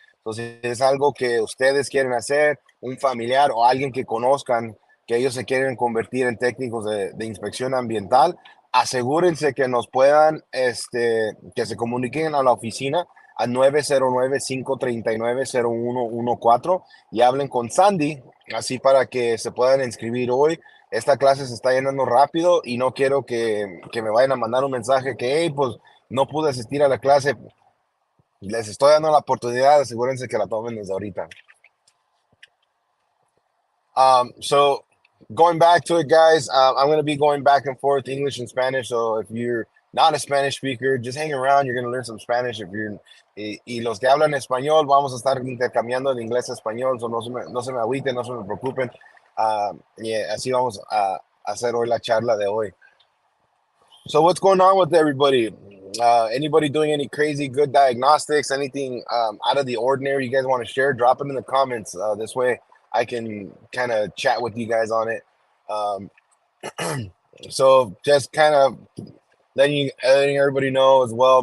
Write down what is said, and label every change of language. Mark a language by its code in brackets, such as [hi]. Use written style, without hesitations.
[es] Entonces, si es algo que ustedes quieren hacer, un familiar o alguien que conozcan, que ellos se quieren convertir en técnicos de inspección ambiental, asegúrense que nos puedan, que se comuniquen a la oficina a 909-539-0114 y hablen con Sandy, así para que se puedan inscribir hoy. Esta clase se está llenando rápido y no quiero que me vayan a mandar un mensaje que, hey, pues no pude asistir a la clase. Les estoy dando la oportunidad, asegúrense que la tomen desde ahorita. [en] So going back to it, guys, I'm going to be going back and forth English and Spanish. So if you're not a Spanish speaker, just hang around. You're going to learn some Spanish. If you're [es] y los que hablan español, vamos a estar intercambiando de inglés a español. So no se me agüiten, no se me preocupen. Y así vamos a hacer hoy la charla de hoy. [en] So what's going on with everybody? Anybody doing any crazy good diagnostics? Anything out of the ordinary you guys want to share? Drop it in the comments. This way I can kind of chat with you guys on it. So just kind of letting everybody know as well.